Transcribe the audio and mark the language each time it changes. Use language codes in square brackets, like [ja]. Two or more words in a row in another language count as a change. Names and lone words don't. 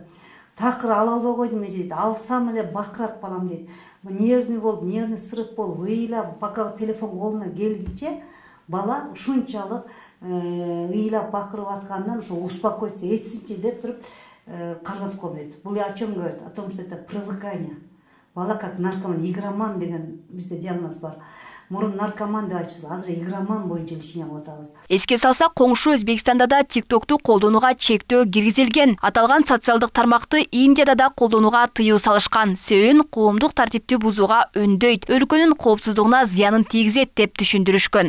[ky] Такыр ала албай койдум дейт. Алсам эле бакырат балам дейт. Нервный болуп, [ru] нервный срыв [ky] болуп, ыйлап, пока телефон колуна келгиче бала ушунчалык ыйлап бакырып аткандан ошо успокоиться этсинчи деп туруп карматып коем дейт. [ru] Бул о чем говорит? О том, что это привыкание. [ky] Бала [ru] как наркоман, [ky] игроман деген бизде диагноз бар. Мурун наркоман деп айтчу, азыр игроман боюнча лечение кылып атабыз. Эске салсак, коңшу Өзбекстанда да TikToкту колдонууга чектөө киргизилген. Аталган социалдык тармакты Индияда да колдонууга тыюу салышкан. Себебин коомдук тартипти бузууга өндөйт, өлкөнүн коопсуздугуна зыянын тийгизет деп түшүндүрүшкөн.